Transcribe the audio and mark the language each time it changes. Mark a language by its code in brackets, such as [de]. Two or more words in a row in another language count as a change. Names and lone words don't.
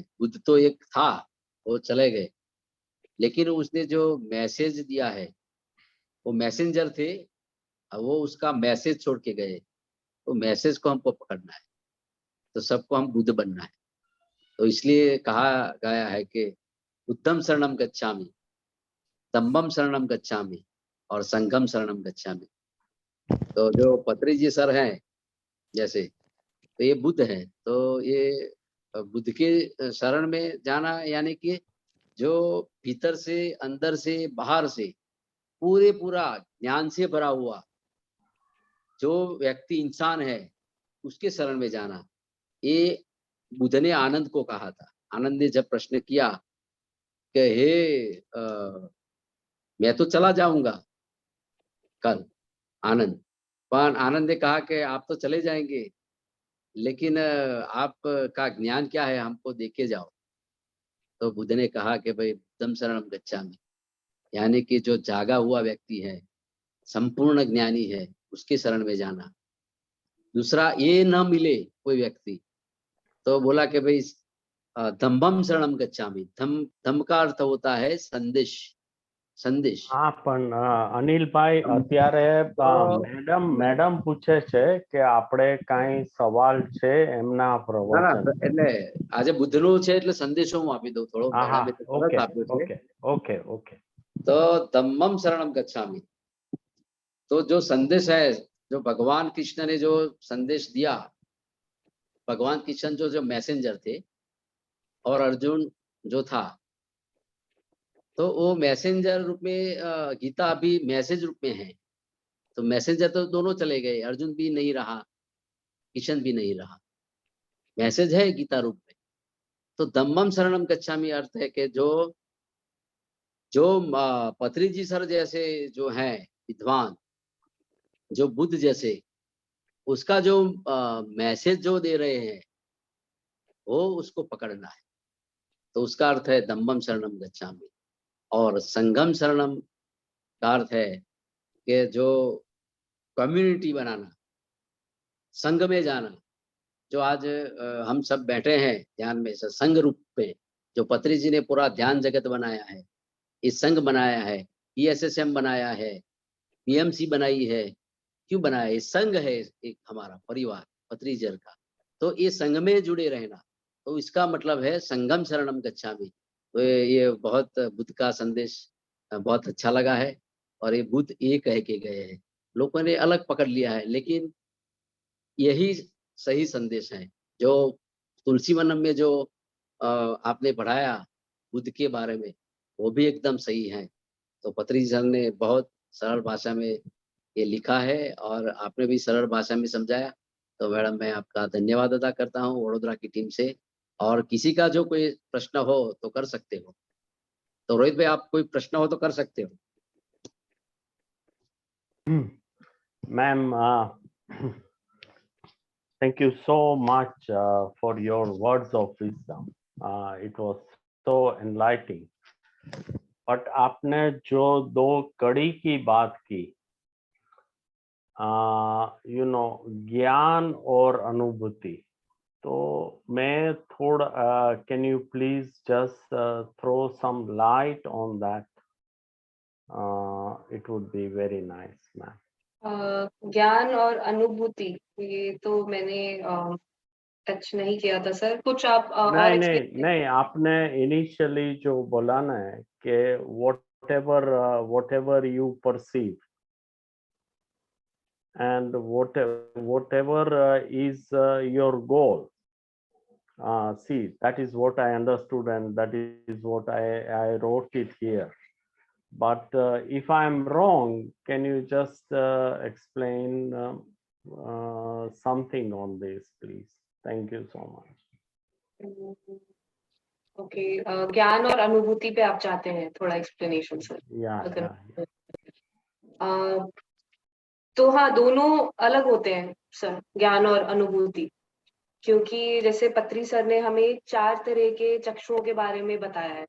[hi] बुद्ध तो एक था, वो चले गए, लेकिन उसने जो मैसेज दिया है, वो मैसेंजर थे, वो उसका मैसेज छोड़ के गए। तो मैसेज को हमको पकड़ना है, तो सबको हम बुद्ध बनना है। तो इसलिए कहा गया है कि [pi] बुद्धम शरणम गच्छामि, तम्बम शरणम गच्छामि [hi] और [pi] संघम शरणम गच्छामि। [hi] तो जो पत्री जी सर हैं, जैसे, तो ये बुद्ध है। तो ये बुद्ध के शरण में जाना यानी कि जो भीतर से, अंदर से, बाहर से पूरा ज्ञान से भरा हुआ जो व्यक्ति इंसान है, उसके शरण में जाना। ये बुद्ध ने आनंद को कहा था। आनंद ने जब प्रश्न किया कि हे मैं तो चला जाऊंगा कल, आनंद, पर आनंद ने कहा कि आप तो चले जाएंगे, लेकिन आपका ज्ञान क्या है, हमको देके जाओ। तो बुद्ध ने कहा कि भाई [pi] बुद्धम शरणम गच्छामि, [hi] यानी कि जो जागा हुआ व्यक्ति है, संपूर्ण ज्ञानी है, उसके शरण में जाना। दूसरा, ये न मिले कोई व्यक्ति, तो बोला कि भाई [pi] धम्मम शरणम गच्छामि। [hi] धम्म का अर्थ होता है संदेश, संदेश। [gu] હા પણ અનિલભાઈ અત્યારે મેડમ પૂછે છે કે આપણે કાંઈ સવાલ છે એમના પ્રવચન. એટલે આજે બુદ્ધનું છે એટલે સંદેશો હું આપી દઉં થોડો. હા મેડમે તો તરત ઓકે આપ્યો છે. [en] okay okay okay. [hi] तो [pi] धम्मम शरणम गच्छामि, [hi] तो जो संदेश है, जो भगवान कृष्ण ने जो संदेश दिया, भगवान कृष्ण जो मैसेंजर थे और अर्जुन जो था, तो वो मैसेंजर रूप में गीता अभी मैसेज रूप में है। तो मैसेंजर तो दोनों चले गए, अर्जुन भी नहीं रहा, कृष्ण भी नहीं रहा, मैसेज है गीता रूप में। तो [pi] धम्मम शरणम गच्छामि [hi] अर्थ है कि जो पत्री जी सर जैसे जो हैं विद्वान, जो बुद्ध जैसे, उसका जो मैसेज जो दे रहे हैं, वो उसको पकड़ना है। तो उसका अर्थ है [pi] धम्मम शरणम गच्छामि। [hi] और [pi] संगम शरणम [hi] का अर्थ है कि जो कम्युनिटी बनाना, संघ में जाना। जो आज हम सब बैठे हैं ध्यान में, संघ रूप में, जो पत्री जी ने पूरा ध्यान जगत बनाया है, इस संघ बनाया है, PSSM बनाया है, PMC बनाई है। क्यों बनाया? ये संघ है एक हमारा परिवार पत्रीजर का। तो ये संघ में जुड़े रहना, तो इसका मतलब है [pi] संगम शरणम गच्छामि। [hi] तो ये बहुत बुद्ध का संदेश बहुत अच्छा लगा है। और ये बुद्ध ये कह के गए हैं, लोगों ने अलग पकड़ लिया है, लेकिन यही सही संदेश है। जो तुलसी वनम में जो आपने पढ़ाया बुद्ध के बारे में, वो भी एकदम सही है। तो पत्री सर ने बहुत सरल भाषा में ये लिखा है और आपने भी सरल भाषा में समझाया। तो मैडम मैं आपका धन्यवाद अदा करता हूँ वडोदरा की टीम से। और किसी का जो कोई प्रश्न हो तो कर सकते हो। तो रोहित भाई, आप कोई प्रश्न हो तो कर सकते हो। [en] मैम thank you so much for your words of wisdom. It was so enlightening. But [hi] आपने जो दो कड़ी की बात की, [en] you know, [hi] ज्ञान और अनुभूति, तो मैं थोड़ा [en] can you please just throw some light on that? It would be very nice, ma'am. [hi] ज्ञान और अनुभूति, ये तो मैंने टच नहीं किया था सर। कुछ आप और नहीं, आपने इनिशियली जो बोला ना कि [en] whatever you perceive and whatever is your goal, see, that is what I understood and that is what I wrote it here. But if I'm wrong, can you just explain something on this, please? Thank you so much. [hi] ओके, ज्ञान और अनुभूति पे आप चाहते हैं थोड़ा एक्सप्लेनेशन सर? तो हाँ, दोनों अलग होते हैं सर, ज्ञान और अनुभूति। क्योंकि जैसे पत्री सर ने हमें 4 तरह के चक्षुओं के बारे में बताया है।